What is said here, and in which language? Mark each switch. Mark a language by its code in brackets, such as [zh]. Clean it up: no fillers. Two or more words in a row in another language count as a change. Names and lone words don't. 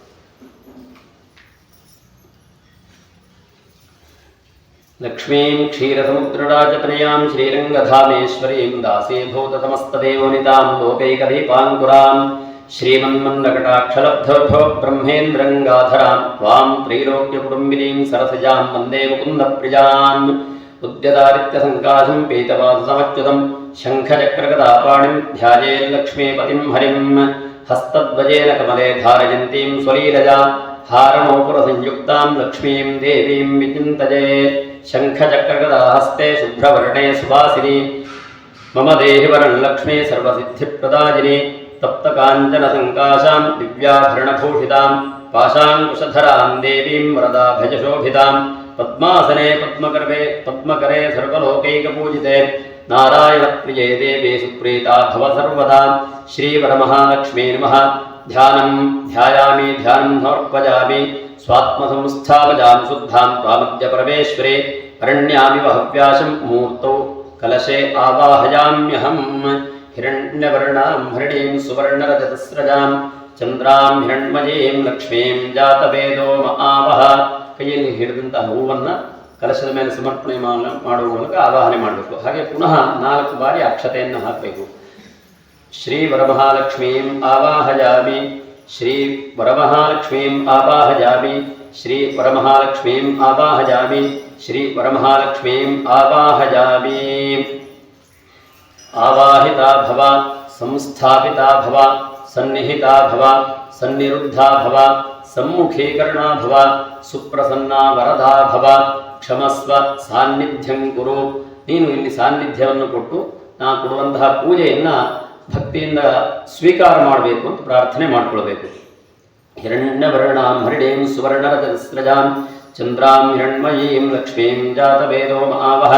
[sa] ಲಕ್ಷ್ಮೀಂ ಕ್ಷೀರಸಮುದ್ರರಾಜತನಯಾಂ ಶ್ರೀರಂಗಧಾಮೇಶ್ವರೀಂ ದಾಸೀಭೂತಸಮಸ್ತದೇವನಿತಾಂ ಲೋಕೈಕದೀಪಾಂಕುರಾಂ ಶ್ರೀಮನ್ಮನ್ನಕಟಾಕ್ಷಲಬ್ಧೋ ಬ್ರಹ್ಮೇಂದ್ರಂಗಾಧರಾಂ ತ್ವಾಂ ತ್ರೈಲೋಕ್ಯಕುಟುಂಬಿನೀಂ ಸರಸಜಾಂ ವಂದೇ ಮುಕುಂದಪ್ರಿಯಾಂ. ಉದ್ಯದಾದಿತ್ಯಸಂಕಾಶಂ ಪೀತವಾಸಮಚ್ಯುತಂ ಶಂಖಚಕ್ರಗದಾಪಾಣಿಂ ಧ್ಯಾಯೇಲ್ಲಕ್ಷ್ಮೀಪತಿಂ ಹರಿಂ. ಹಸ್ತದ್ವಜೇನ ಕಮಲೆ ಧಾರಯಂತೀಂ ಸ್ವಲೀಲಜಾ ಹಾರನೌಪುರಸಂಯುಕ್ತಾಂ ಲಕ್ಷ್ಮೀಂ ದೇವೀಂ ವಿಚಿಂತಯೇ. ಶಂಖಚಕ್ರಗದಾಹಸ್ತೆ ಶುಭ್ರವರ್ಣೇ ಸುವಾಸಿನಿ ಮಮ ದೇಹಿ ವರಂ ಲಕ್ಷ್ಮೀ ಸರ್ವಸಿದ್ಧಿಪ್ರದಾಯಿನಿ. ತಪ್ತಕಾಂಚನಸಂಕಾಶಾಂ ದಿವ್ಯಾಭರಣಭೂಷಿತಾಂ ಪಾಶಾಂಕುಶಧರಾಂ ದೇವೀಂ ವರದಾಭಯಶೋಭಿತಾಂ. ಪದ್ಮಾಸನೆ ಪದ್ಮಕರೆ ಸರ್ವಲೋಕೈಕಪೂಜಿತೆ ನಾರಾಯಣಪ್ರಿಯೇ ದೇವಿ ಸುಪ್ರೀತಾ ಭವ ಸರ್ವದಾ. ಶ್ರೀವರಮಹಾಲಕ್ಷ್ಮೀ ನಮಃ. ಧ್ಯಾಯಾಮಿ ಧ್ಯಾನಂ ಸಮರ್ಪಯಾಮಿ. ಸ್ವಾತ್ಮಸಂಸ್ಥಾಪಯಾಂ ಶುದ್ಧಾಂ ತ್ವಾಮದ್ಯ ಪರಮೇಶ್ವರೇ. ಅರಣ್ಯಾಮಿವ ಹವ್ಯಾಶಂ ಮೂರ್ತೌ ಕಲಶೆ ಆವಾಹಯಾಮ್ಯಹಂ. ಹಿರಣ್ಯವರ್ಣಾಂ ಹರಿಣೀಂ ಸುವರ್ಣರಜತಸ್ರಜಾಂ ಚಂದ್ರಾಂ ಹಿರಣ್ಮಯೀಂ ಲಕ್ಷ್ಮೀಂ ಜಾತವೇದೋ ಮಹಾವಹ. [kn] ಕೈಯಲ್ಲಿ ಹಿಡಿದಂತಹ ಹೂವನ್ನು ಕಲಶದ ಮೇಲೆ ಸಮರ್ಪಣೆ ಮಾಡುವ ಮೂಲಕ ಆವಾಹನೆ ಮಾಡಬೇಕು. ಹಾಗೆ ಪುನಃ 4 ಬಾರಿ ಅಕ್ಷತೆಯನ್ನು ಹಾಕಬೇಕು. [sa] ಶ್ರೀ ವರಮಹಾಲಕ್ಷ್ಮೀಂ ಆವಾಹಯಾಮಿ. ಶ್ರೀ ವರಮಹಾಲಕ್ಷ್ಮೀಂ ಆವಾಹಯಾಮಿ. ಶ್ರೀ ವರಮಹಾಲಕ್ಷ್ಮೀಂ ಆವಾಹಯಾಮಿ. ಶ್ರೀ ವರಮಹಾಲಕ್ಷ್ಮೀಂ ಆವಾಹಯಾಮಿ. ಆವಾಹಿತಾ ಭವ, ಸಂಸ್ಥಾಪಿತಾ ಭವ, ಸನ್ನಿಹಿತಾ ಭವ, ಸನ್ನಿರುದ್ಧಾ ಭವ, ಸಮ್ಮುಖೀಕರಣಾ ಭವ, ಸುಪ್ರಸನ್ನಾ ವರದಾ ಭವ. ಕ್ಷಮಸ್ವ ಸಾನ್ನಿಧ್ಯಂ ಕುರು. [kn] ನೀನು ಇಲ್ಲಿ ಸಾನ್ನಿಧ್ಯವನ್ನು ಕೊಟ್ಟು ನಾ ಕೊಡುವಂತಹ ಪೂಜೆಯನ್ನು ಭಕ್ತಿಯಿಂದ ಸ್ವೀಕಾರ ಮಾಡಬೇಕು ಅಂತ ಪ್ರಾರ್ಥನೆ ಮಾಡಿಕೊಳ್ಬೇಕು. [sa] ಹಿರಣ್ಯವರ್ಣಾಂ ಹರಿಣೀಂ ಸುವರ್ಣರಜತಸ್ರಜಾಂ ಚಂದ್ರಾಂ ಹಿರಣ್ಮಯೀಂ ಲಕ್ಷ್ಮೀಂ ಜಾತವೇದೋ ಮಹಾವಹ.